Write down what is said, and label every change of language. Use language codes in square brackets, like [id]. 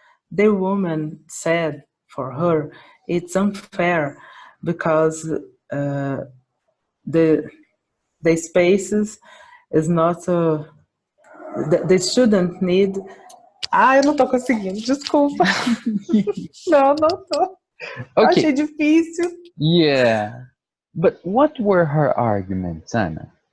[en] The woman said for her it's unfair because the spaces is not the student need. [pt] Ah, eu não tô conseguindo, desculpa. Não, não tô. [en] Okay. [pt] Achei difícil. [en] Yeah. But what were her arguments, Anna?